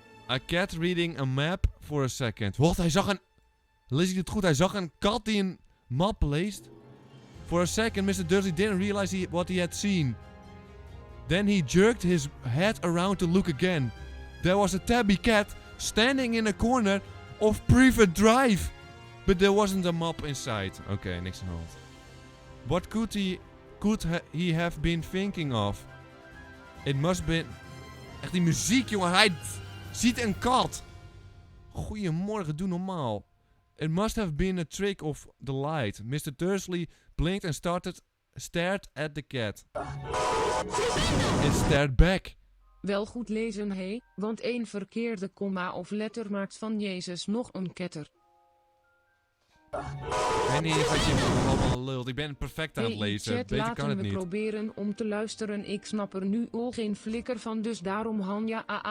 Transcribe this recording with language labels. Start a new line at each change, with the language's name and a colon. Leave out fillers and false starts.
English: A cat reading a map for a second.
Dutch: Wat? Hij zag een... Lees ik het goed? Hij zag een kat die een map leest.
English: For a second, Mr. Dursley didn't realize what he had seen. Then he jerked his head around to look again. There was a tabby cat standing in a corner of Private Drive. But there wasn't a map inside.
Dutch: Oké, niks aan de hand.
English: What could he have been thinking of? It must be...
Dutch: Echt die muziek, jongen. Hij ziet een kat. Goedemorgen, doe normaal.
English: It must have been a trick of the light. Mr. Dursley blinked and stared at the cat. It stared back.
Dutch: Wel goed lezen, hé, want één verkeerde komma of letter maakt van Jezus nog een ketter. Ik weet niet eens wat je allemaal lult. Ik ben perfect aan het lezen. Chat, Beter kan het laten we niet. proberen om te luisteren. Ik snap er nu al geen flikker van, dus daarom Hanja.